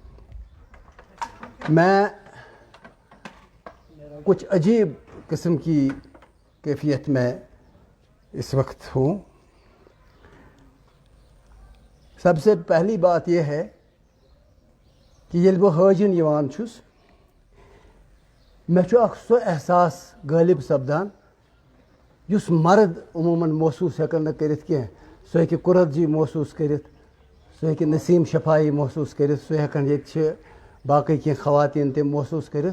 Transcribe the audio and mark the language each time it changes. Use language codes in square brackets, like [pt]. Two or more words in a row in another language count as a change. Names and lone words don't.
[ur] میں کچھ عجیب قسم کی کیفیت میں اس وقت ہوں. [ks] سب سے پہلی بات یہ ہے کہ ییٚلہِ بہٕ حٲجِن یِوان چھُس، مےٚ چھُ اکھ سُہ احساس غٲلب سپدان یُس مرد عموماً محسوٗس ہٮ۪کن نہٕ کٔرِتھ کینٛہہ. سُہ ہیٚکہِ قُرت جی محسوٗس کٔرِتھ، سُہ ہیٚکہِ نسیٖم شفایی محسوٗس کٔرِتھ، سُہ ہٮ۪کن ییٚتہِ چھِ باقٕے کینٛہہ خواتیٖن تہِ محسوٗس کٔرِتھ.